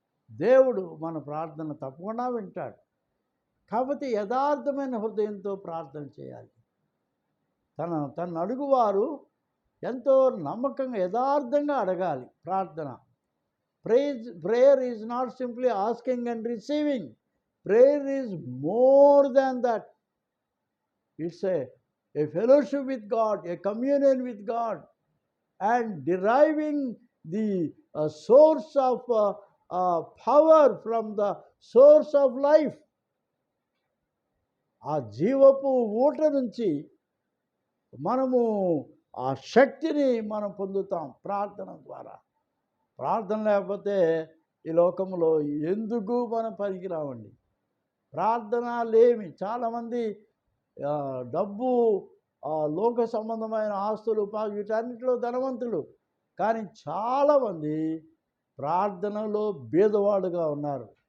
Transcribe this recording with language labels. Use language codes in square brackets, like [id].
[te] దేవుడు మన ప్రార్థన తప్పకుండా వింటాడు. కాబట్టి యథార్థమైన హృదయంతో ప్రార్థన చేయాలి. తన అడుగువారు ఎంతో నమ్మకంగా యథార్థంగా అడగాలి. [en] ప్రార్థన prayer is not simply asking and receiving. Prayer is more than that. It's a fellowship with God, a communion with God, and deriving the source of power from the source of life. [te] ఆ జీవపు ఊట నుంచి మనము ఆ శక్తిని మనం పొందుతాం ప్రార్థన ద్వారా. ప్రార్థన లేకపోతే ఈ లోకంలో ఎందుకు మనం పనికిరావండి. ప్రార్థన లేమి. చాలామంది డబ్బు, లోక సంబంధమైన ఆస్తులు, వీటన్నిటిలో ధనవంతులు, కానీ చాలామంది ప్రార్థనలో బీదవాడుగా ఉన్నారు.